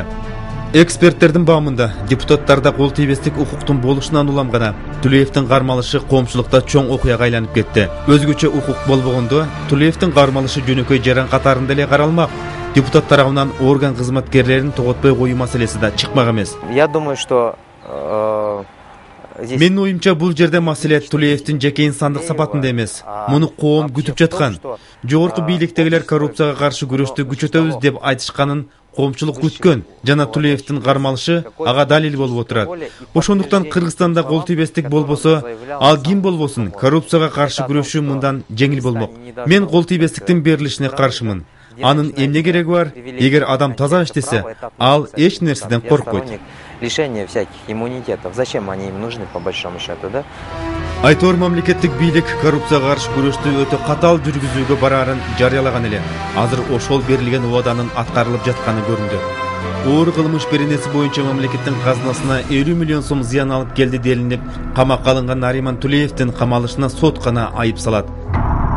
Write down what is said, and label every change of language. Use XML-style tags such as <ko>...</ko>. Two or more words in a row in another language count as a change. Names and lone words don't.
<ky>Эксперттердин баамында депутаттарда кол тийбестик укуктун болушунан улам гана Тулеевдин кармалышы коомчулукта чоң окуяга айланып кетти. Өзгөчө укук болбогондо Тулеевдин кармалышы жөнөкөй жаран катарында эле каралмак. Депутат тарабынан орган кызматкерлерин тоготпой коюу маселеси да чыкмак эмес.</ky> <ru>Я думаю, что</ru> <ky>Менин оюмча бул жерде маселе Тулеевдин жеке инсандык сапатында эмес. Муну коом күтүп жаткан. Жогорку бийликтегилер коррупцияга каршы күрөштү күчөтөбүз деп айтышканын коомчулук күткөн. Жана Тулеевдин кармалышы ага далил болуп отурат. Ошондуктан Кыргызстанда кол тийбестик болбосо, ал ким болбосун, коррупцияга каршы күрөшүү мындан жеңил болмок. Мен кол тийбестиктин берилишине каршымын. Анын эмне кереги бар? Эгер адам таза иштесе, ал эч нерседен коркпойт.</ky> <ru>Лишение всяких иммунитетов. Зачем они им нужны по большому счету, да?</ru> <ky>Айтор мамлекеттик бийлик коррупцияга каршы күрөштү өтө катал жүргүзүүгө бараарын жарыялаган эле. Азыр ошол берилген убаданын аткарылып жатканы көрүндү. Оор кылмыш беренеси боюнча мамлекеттин казынасына 50 миллион сом зыян алып келди делинип, камакка алынган Нариман Тулеевдин камалышына сот гана айып салат.</ky>